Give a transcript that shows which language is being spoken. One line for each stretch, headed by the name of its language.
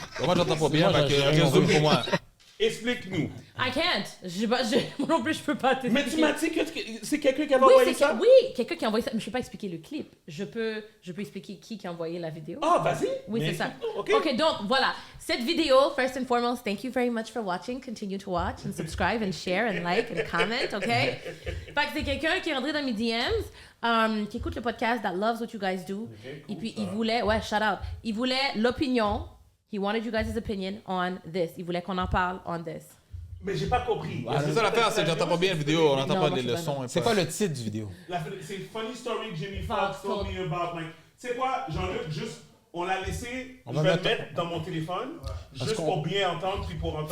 French: Moi, j'entends pas bien, fait que résume pour moi. Explique-nous.
English: I can't.
French: Moi non plus, je peux pas t'expliquer. Mais tu m'as dit que c'est quelqu'un qui avait Oui, envoyé ça? Oui, quelqu'un qui a envoyé ça. Mais je peux pas expliquer le clip. Je peux expliquer qui a envoyé la vidéo. Ah, vas-y. Oui, Mais c'est ça. ok. OK, donc voilà. Cette vidéo,
English: first and foremost, thank you very much for watching. Continue to watch and subscribe and share and like and comment, OK?
French: Fait que c'est quelqu'un qui est rentré dans mes DMs, qui écoute le podcast
English: that loves what you guys do.
French: Okay, cool, et puis, ça. il voulait, shout out. Il voulait l'opinion.
English: He wanted you guys' opinion on this.
French: Il voulait qu'on en parle
English: on this.
French: Mais j'ai pas compris. C'est ça l'affaire, c'est que j'entends pas bien la vidéo, on n'entend Non, pas moi, les je sais pas, leçons. non. C'est quoi le titre du vidéo?
English: C'est Funny Story Jimmy Fox told me about Mike.
French: Tu sais quoi, Jean-Luc, juste, on l'a laissé, je vais le mettre dans mon téléphone, juste pour bien entendre, puis pour entendre.